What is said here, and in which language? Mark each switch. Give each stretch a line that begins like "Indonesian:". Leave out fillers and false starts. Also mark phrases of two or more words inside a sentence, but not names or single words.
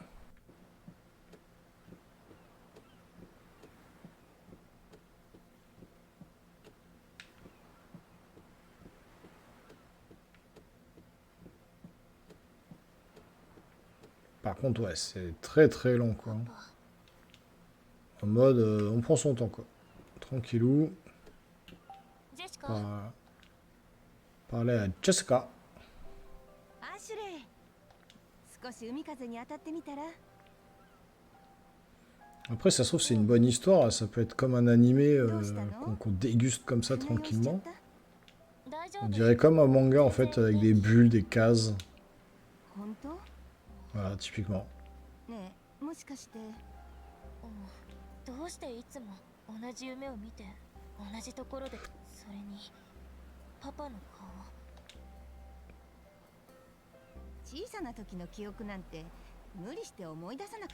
French: Par contre, ouais, c'est très très long, quoi. En mode, on prend son temps, quoi. Tranquillou.
Japanese: ジェシカ、
French: Parler à Jessica.
Japanese: アシュレイ、少し海風に当たってみたら。
French: Après, ça se trouve, c'est une bonne histoire. Ça peut être comme un animé qu'on déguste comme ça
Japanese: 船酔いしちゃ
French: tranquillement.
Japanese: った？大丈
French: On
Japanese: 夫？
French: dirait comme un manga en fait, avec des bulles, des cases.
Japanese: 本当？
French: Voilà, typiquement.
Japanese: ねえ、もしかして。どうしていつも同じ夢を見て同じところで。それにパパの顔。小さな時の記憶なんて無理して思い出さなくて。